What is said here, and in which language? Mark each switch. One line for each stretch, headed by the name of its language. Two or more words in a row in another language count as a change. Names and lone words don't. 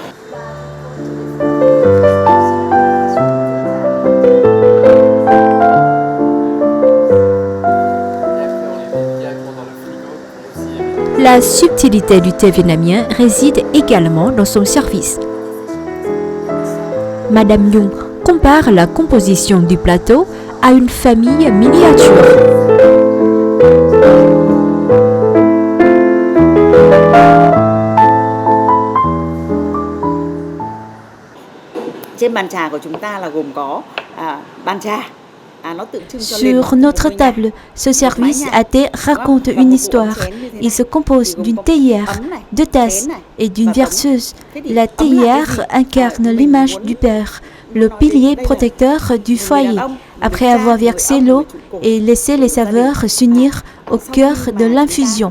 French: La subtilité du thé vietnamien réside également dans son service. Madame Nhung compare la composition du plateau à une famille miniature.
Vietnamese: Trên bàn trà của chúng ta là gồm có bàn trà.
French: Sur notre table, ce service à thé raconte une histoire. Il se compose d'une théière, de tasses et d'une verseuse. La théière incarne l'image du père, le pilier protecteur du foyer, après avoir versé l'eau et laissé les saveurs s'unir au cœur de l'infusion.